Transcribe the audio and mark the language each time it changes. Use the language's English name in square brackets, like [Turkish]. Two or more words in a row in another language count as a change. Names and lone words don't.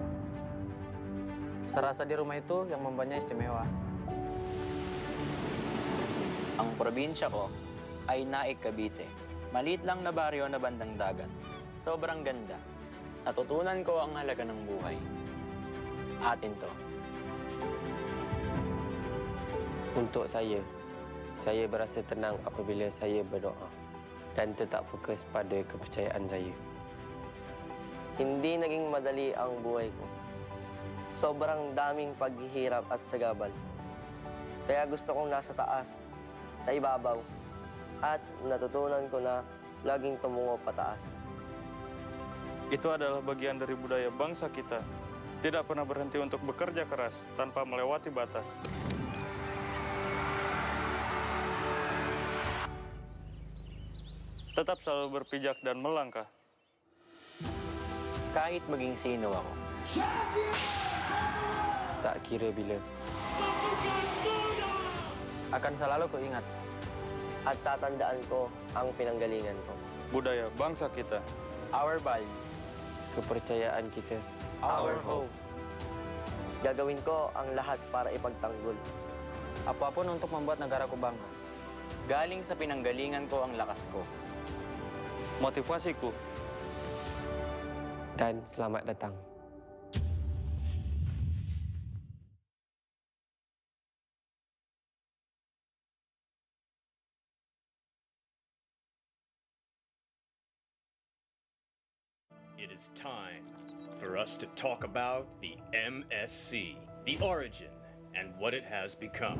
[Indonesian] Serasa di rumah itu yang membuatnya istimewa. [Filipino] Ang probinsya ko ay Naik, Cavite. Maliit lang na baryo na bandang dagat. Sobrang ganda. Natutunan ko ang halaga ng buhay. Atin to. [Malay] Untuk saya berasa tenang apabila saya berdoa. dan tetap fokus pada kepercayaan saya. [Filipino] Hindi naging madali ang buhay ko. Sobrang daming paghihirap at sagabal. Kaya gusto kong nasa taas, sa ibabaw, at natutunan ko na laging tumungo pataas. [Indonesian] Itu adalah bagian dari budaya bangsa kita. Tidak pernah berhenti untuk bekerja keras tanpa melewati batas. Tetap selalu berpijak dan melangkah. [Filipino] Kahit maging sino ako. [Malay] Tak kira bila. [Indonesian] Akan selalu kuingat. [Filipino] At tatandaan ko ang pinanggalingan ko. [Indonesian] Budaya bangsa kita. [English] Our values. [Indonesian] Kepercayaan kita. [English] Our hope. [Filipino] Gagawin ko ang lahat para ipagtanggol. [Indonesian] Apapun untuk membuat negaraku bangga. [Filipino] Galing sa pinanggalingan ko ang lakas ko. [Indonesian] Motivasiku. Dan selamat datang. [English] It is time for us to talk about the MSC, the origin, and what it has become.